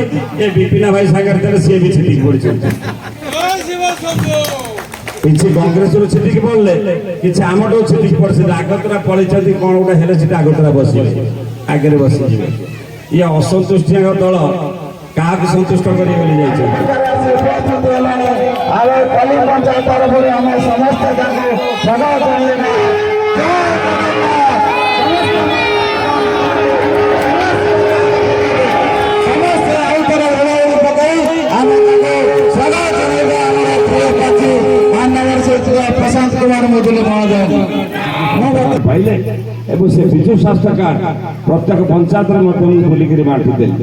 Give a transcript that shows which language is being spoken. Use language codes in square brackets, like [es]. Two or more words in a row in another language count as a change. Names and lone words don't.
[or] ଏ ବିପିନା ଭାଇ ସାଗର ଥିଲେ ସିଏ ବି ଛିଟିକି ପଡ଼ିଛନ୍ତି। କିଛି କଂଗ୍ରେସରୁ ଛିଟିକି ପଡ଼ିଲେ, କିଛି ଆମଠୁ ଛିଟିକି ପଡ଼ିଛନ୍ତି। ଆଗତରା ପଳେଇଛନ୍ତି, କ'ଣ ଗୋଟେ ହେଲେ ସେଟା ଆଗତରା ବସିବେ, ଆଗରେ ବସିଯିବେ। ଇଏ ଅସନ୍ତୁଷ୍ଟିଙ୍କ ଦଳ କାହାକୁ ସନ୍ତୁଷ୍ଟ କରିବେ ବୋଲି ଯାଇଛନ୍ତି। ପଲ୍ଲୀ ପଞ୍ଚାୟତ ତରଫରୁ ଆମେ ସମସ୍ତେ ତାଙ୍କୁ ସ୍ୱାଗତ ଜଣାଇବୁ। प्रशांत कुमार मुदुली महोदय ପାଇଲେ ଏବଂ ସେ ବିଜୁ ସ୍ୱାସ୍ଥ୍ୟ କାର୍ଡ ପ୍ରତ୍ୟେକ ପଞ୍ଚାୟତ ବୁଲିକି ବାଣ୍ଟି ଦେଲେ।